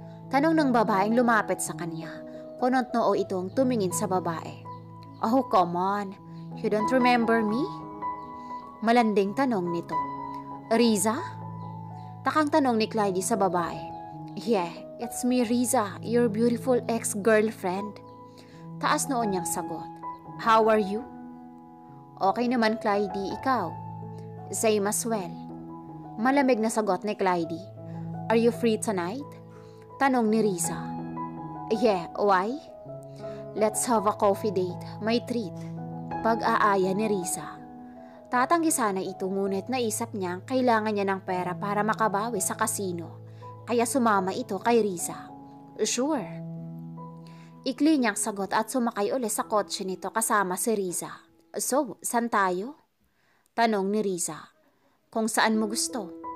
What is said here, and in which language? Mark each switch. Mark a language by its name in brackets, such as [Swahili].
[Filipino] Tanong ng babaeng lumapit sa kanya. Kunot noo itong tumingin sa babae. [English] Oh, come on. You don't remember me? [Filipino] Malanding tanong nito. [English] Riza? [Filipino] Takang tanong ni Clyde sa babae. [English] Yeah, it's me Riza, your beautiful ex-girlfriend. [Filipino] Taas noon niyang sagot. [English] How are you? [Filipino] Okay naman Clyde, ikaw? [English] Same as well. [Filipino] Malamig na sagot ni Clyde. [English] Are you free tonight? [Filipino] Tanong ni Riza. [English] Yeah, why? Let's have a coffee date, may treat. [Filipino] Pag-aaya ni Riza. Tatanggi sana ito ngunit naisip niyang kailangan niya ng pera para makabawi sa kasino. Kaya sumama ito kay Riza. [English] Sure. [Filipino] Ikli niyang sagot at sumakay ulit sa kotse nito kasama si Riza. So, saan tayo? Tanong ni Riza. Kung saan mo gusto?